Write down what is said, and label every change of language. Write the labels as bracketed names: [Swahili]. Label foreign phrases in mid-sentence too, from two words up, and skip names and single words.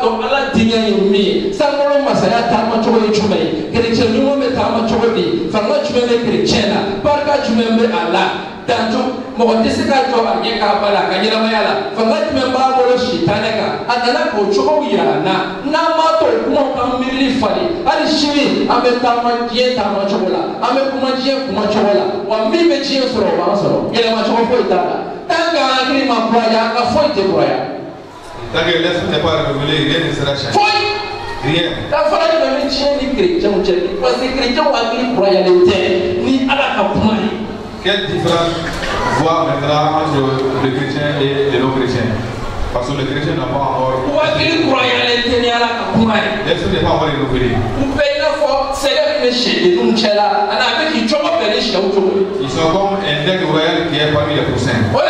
[Bambara] dɔn ala denkɛ ye min ye sankɔrɔ masaya taama cogo ye jumɛn ye chrétien ɲuman bɛ taama cogo di fanga jumɛn bɛ chrétien na barika jumɛn bɛ a la danjo mɔgɔ tɛ se ka jɔ a ɲɛ k'a bala a ka ɲɛnamaya la fanga jumɛn b'a bolo sitanɛ kan a nana k'o cogow yira an na n'an m'a to o kumaw kan miirili falen hali sini an bɛ taama diɲɛ taama cogo la an bɛ kuma diɲɛ kuma cogo la wa min bɛ diɲɛ sɔrɔ o b'an sɔrɔ yɛlɛma cogo foyi t'a la [French] tant que [Bambara] an hakili ma kuraya an ka foyi tɛ kuraya. [French] Tant que l'esprit n'est pas révélé, rien ne sera changé. [Bambara] Foyi. [French] Rien. [Bambara] Danfara jumɛn bɛ diɲɛ ni chrétienw cɛ [French] parce que [Bambara] chrétienw hakili kurayalen tɛ ni ala ka kuma ye. [French] Quelle différence voit maintenant entre les chrétiens et les non-chrétiens? Parce que les chrétiens n'ont pas encore. L'esprit n'est pas encore renouvelé. Ils sont comme un aigle royal qui est parmi les poussins.